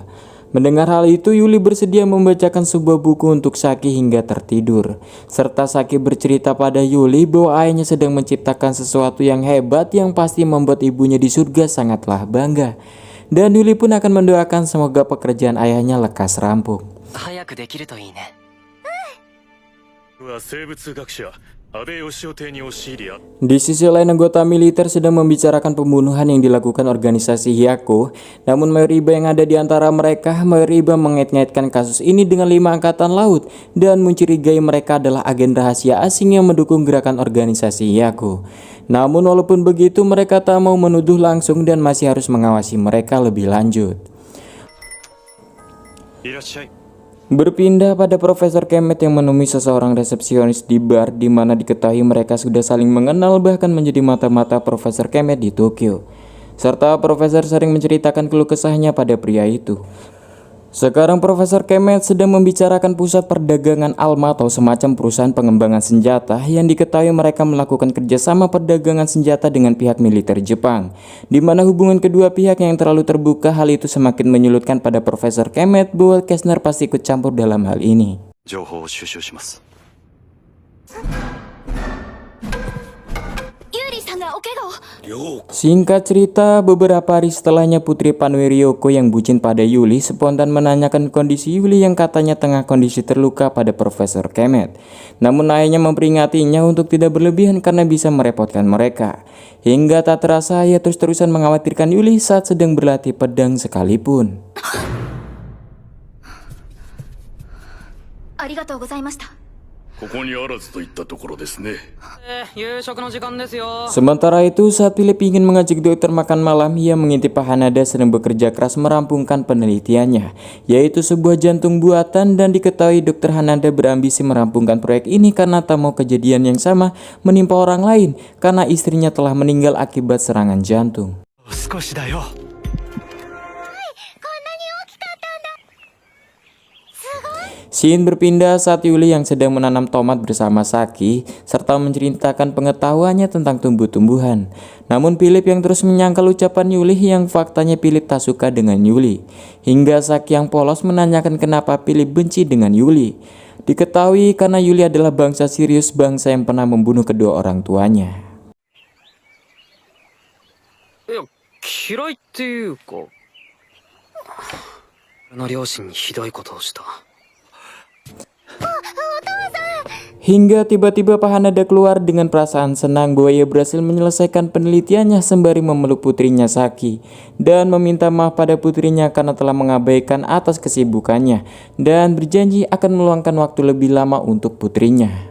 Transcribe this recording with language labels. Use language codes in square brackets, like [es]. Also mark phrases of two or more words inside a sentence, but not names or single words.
[id] Mendengar hal itu, Yuli bersedia membacakan sebuah buku untuk Saki hingga tertidur. Serta Saki bercerita pada Yuli bahwa ayahnya sedang menciptakan sesuatu yang hebat yang pasti membuat ibunya di surga sangatlah bangga. Dan Yuli pun akan mendoakan semoga pekerjaan ayahnya lekas rampung. [ja] 早くできるといいね。は生物学者安倍義雄邸に押し入り [id] Di sisi lain, anggota militer sedang membicarakan pembunuhan yang dilakukan organisasi Hyako. Namun mayoriba yang ada di antara mereka, mayoriba mengait-ngaitkan kasus ini dengan 5 angkatan laut dan mencurigai mereka adalah agen rahasia asing yang mendukung gerakan organisasi Hyako. Namun walaupun begitu, mereka tak mau menuduh langsung dan masih harus mengawasi mereka lebih lanjut. [ja] いらっしゃい [id] Berpindah pada Profesor Kemet yang menemui seseorang resepsionis di bar di mana diketahui mereka sudah saling mengenal bahkan menjadi mata-mata Profesor Kemet di Tokyo. Serta Profesor sering menceritakan keluh kesahnya pada pria itu. Sekarang Profesor Kemet sedang membicarakan pusat perdagangan Alma atau semacam perusahaan pengembangan senjata yang diketahui mereka melakukan kerjasama perdagangan senjata dengan pihak militer Jepang, di mana hubungan kedua pihak yang terlalu terbuka. Hal itu semakin menyulitkan pada Profesor Kemet bahwa Kessner pasti ikut campur dalam hal ini. [ja] 情報を収集します [id] Singkat cerita, beberapa hari setelahnya putri Panwe Ryoko yang bucin pada Yuli spontan menanyakan kondisi Yuli yang katanya tengah kondisi terluka pada Profesor Kemet. Namun ayahnya memperingatinya untuk tidak berlebihan karena bisa merepotkan mereka. Hingga tak terasa ia terus-terusan mengkhawatirkan Yuli saat sedang berlatih pedang sekalipun. [ja] ありがとうございました。ここにあらずといったところですね夕食の時間ですよ。 [id] Sementara itu, saat Philip ingin mengajak dokter makan malam, ia mengintip Pak Hanada sedang bekerja keras merampungkan penelitiannya, yaitu sebuah jantung buatan, dan diketahui dokter Hanada berambisi merampungkan proyek ini karena tak mau kejadian yang sama menimpa orang lain karena istrinya telah meninggal akibat serangan jantung. [ja] 少しだよ [id] Scene berpindah saat Yuli yang sedang menanam tomat bersama Saki serta menceritakan pengetahuannya tentang tumbuh-tumbuhan. Namun Philip yang terus menyangkal ucapan Yuli yang faktanya Philip tak suka dengan Yuli. Hingga Saki yang polos menanyakan kenapa Philip benci dengan Yuli. Diketahui karena Yuli adalah bangsa Sirius, bangsa yang pernah membunuh kedua orang tuanya. [ja] いや、嫌いっていうか、俺の両親にひどいことをした。 [id] Hingga tiba-tiba Pak Hanada keluar dengan perasaan senang bahwa ia berhasil menyelesaikan penelitiannya sembari memeluk putrinya Saki dan meminta maaf pada putrinya karena telah mengabaikan atas kesibukannya dan berjanji akan meluangkan waktu lebih lama untuk putrinya.